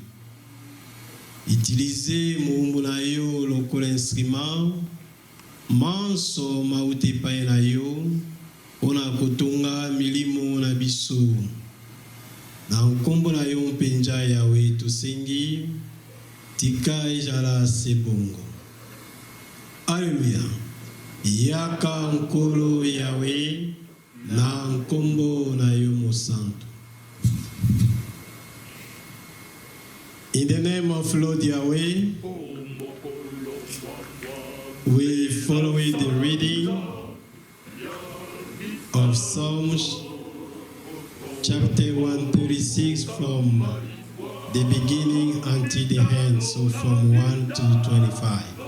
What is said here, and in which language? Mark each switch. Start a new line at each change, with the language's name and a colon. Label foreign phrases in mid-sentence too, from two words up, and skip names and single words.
French: Utilisez mon
Lingala: na yo lokola instrument manso mauti pa na yo ona kotunga milimo na biso na nkombo na yo mpenza Yahweh tosengi tika ejala sebongo. Alléluia. Yaka nkolo Yahweh na nkombo na yo mosantu.
English: In the name of Lord Yahweh, we follow the reading of Psalms chapter 136 from the beginning until the end, so from 1 to 25.